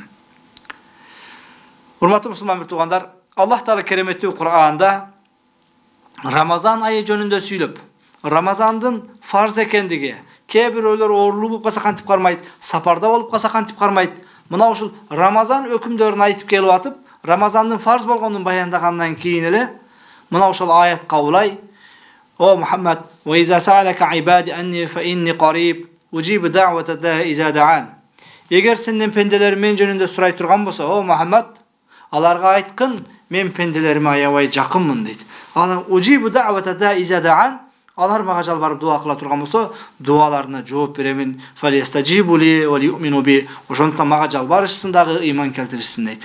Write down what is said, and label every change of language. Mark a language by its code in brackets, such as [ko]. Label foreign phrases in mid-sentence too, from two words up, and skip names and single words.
[ky] Урматтуу мусулман бир туугандар, Аллах Таала кереметтүү Кур'анда Рамазан айы жөнүндө сүйлөп, Рамазандын фарз экендиги, кээ бирөөлөр оорулуу болуп калса кантип кармайт, сапарда болуп калса кантип кармайт, мына ушул Рамазан өкүмдөрүн айтып келип атып, Рамазандын фарз болгонун баяндагандан кийин эле мына ошол аятка улай: "О Мухаммад, [ar] وإذا سألك عبادي عني فإني قريب أجيب دعوة الداع إذا دعان." [ky] Эгер сенден пенделерим мен жөнүндө сурай турган болсо, о Мухаммад, аларга айткын, мен пенделериме аябай жакынмын дейт. Аны [ar] أجيب دعوة الداع إذا دعان, [ky] алар мага жалбарып дуа кыла турган болсо, дуаларына жооп беремин. [ar] فليستجيبوا لي وليؤمنوا بي. [ky] Ошондон мага жалбарышсын дагы, ыйман келтиришсин дейт.